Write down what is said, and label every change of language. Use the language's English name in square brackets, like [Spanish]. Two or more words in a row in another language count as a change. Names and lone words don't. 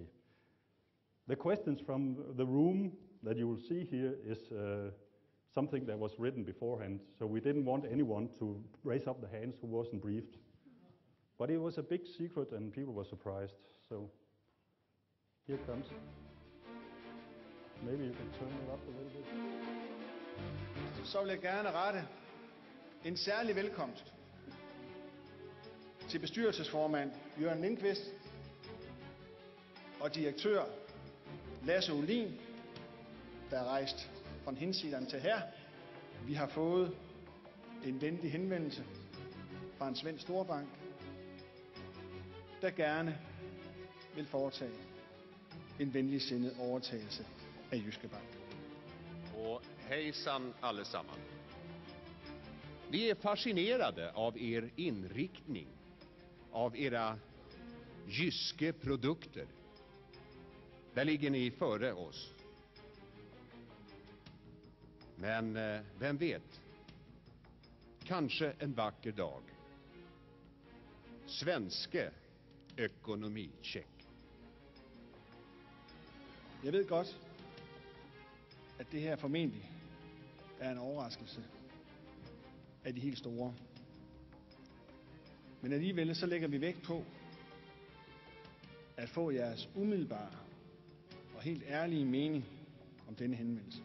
[English] The questions from the room that you will see here is something that was written beforehand, so we didn't want anyone to raise up the hands who wasn't briefed. But it was a big secret and people were surprised, so here it comes. Maybe you can turn it up a little bit. [Danish] Så vil jeg gerne rette en særlig velkomst til bestyrelsesformand Jørgen Lindqvist og direktør Lasse Olin, der er rejst fra hinsidan til her. Vi har fået en venlig henvendelse fra en svensk storbank, der gerne vil foretage en venligsindet overtagelse af Jyske Bank. [Swedish] Och hejsan allesamman. Vi är fascinerade av er inriktning, av era Jyske produkter. Där ligger ni före oss. Men vem vet? Kanske en vacker dag. [Danish] Svenske økonomicheck. Jeg ved godt, at det her formentlig er en overraskelse af de helt store. Men alligevel så lægger vi vægt på at få jeres umiddelbare og helt ærlige mening om denne henvendelse.